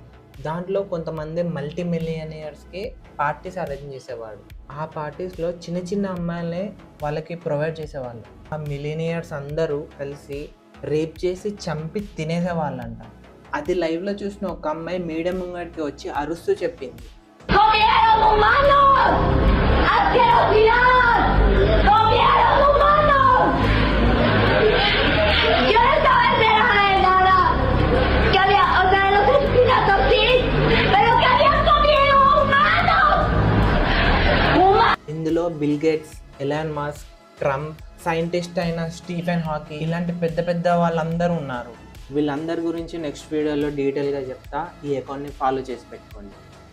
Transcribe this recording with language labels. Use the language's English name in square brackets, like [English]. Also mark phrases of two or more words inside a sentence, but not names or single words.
[Telugu] దాంట్లో కొంతమంది [English] multi millionaires parties arrange [Telugu] చేసేవాడు. ఆ పార్టీస్లో చిన్న చిన్న అమ్మాయిల్ని వాళ్ళకి ప్రొవైడ్ చేసేవాళ్ళు. ఆ మిలియనియర్స్ అందరూ కలిసి రేప్ చేసి చంపి తినేసేవాళ్ళంట. అది లైవ్లో చూసిన ఒక అమ్మాయి మీడియా ముంగడికి వచ్చి అరుస్తూ చెప్పింది, [Spanish] ¡Comieron humanos! ¡Asquerosidad! ¡Comieron humanos! Yo no estaba enterada de nada. Que había, o sea, de los asesinatos sí, pero que habían comido humanos. [Telugu] ఇందులో బిల్ గేట్స్, ఎలాన్ మస్క్, ట్రంప్, సైంటిస్ట్ అయిన స్టీఫెన్ హాకింగ్ ఇలాంటి పెద్ద పెద్ద వాళ్ళందరూ ఉన్నారు. వీళ్ళందరి గురించి [English] next video detail [Telugu] చెప్తా. ఈ [English] account follow [Telugu] చేసి పెట్టుకోండి.